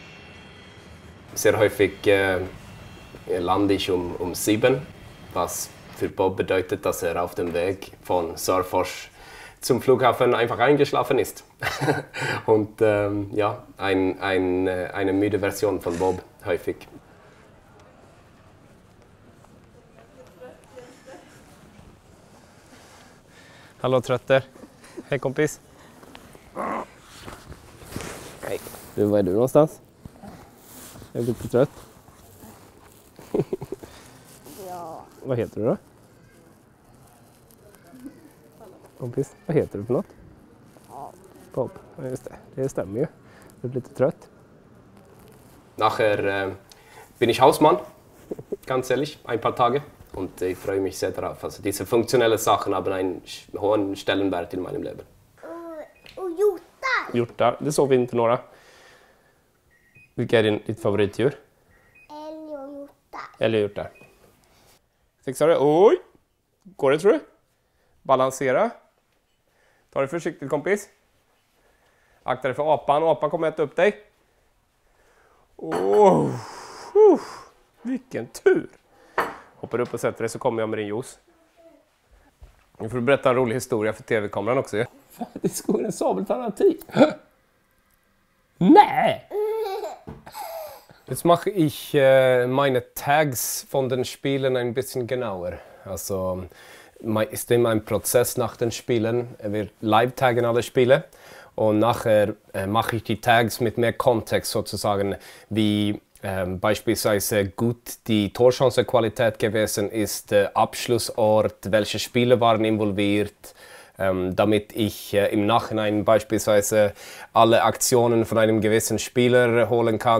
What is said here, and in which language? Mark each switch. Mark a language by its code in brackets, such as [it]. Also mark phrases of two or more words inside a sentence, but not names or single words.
[de] Sehr häufig lande ich um 7, was für Bob bedeutet, dass er auf dem Weg von Sarfors zum Flughafen einfach eingeschlafen ist. Und ja, eine müde Version von Bob häufig. [sv] Hallo Trötter. Hej kompis. Hej. Du, var är du någonstans? Är du lite trött? Ja. Vad heter du då? Kompis, vad heter du för något? Bob. Ja, just det. Det stämmer ju. Du är lite trött. [de] Nachher bin ich Hausmann, ganz ehrlich, ein paar Tage. Und ich freue mich sehr darauf. Also diese funktionellen Sachen haben einen hohen Stellenwert in meinem Leben. [sv] Och hjortar. Hjortar, det såg vi inte några. Vilka är ditt favoritdjur? Älg och hjortar. Älg och hjortar. Fixar du? Oj! Går det tror du? Balansera. Ta det försiktigt kompis. Akta dig för apan. Apan kommer äta upp dig. Vilken tur! Hoppar upp och sätter dig så kommer jag med din juice. Nu får du berätta en rolig historia för tv-kameran också. Det skor en sabeltandad tiger. Nej! [de] Jetzt mache ich meine Tags von den Spielen ein bisschen genauer. Also ist immer ein Prozess nach den Spielen. Wir live-taggen alle Spiele. Und nachher mache ich die Tags mit mehr Kontext sozusagen, wie beispielsweise gut die Torchancenqualität gewesen ist, Abschlussort, welche Spieler waren involviert, damit ich im Nachhinein beispielsweise alle Aktionen von einem gewissen Spieler holen kann.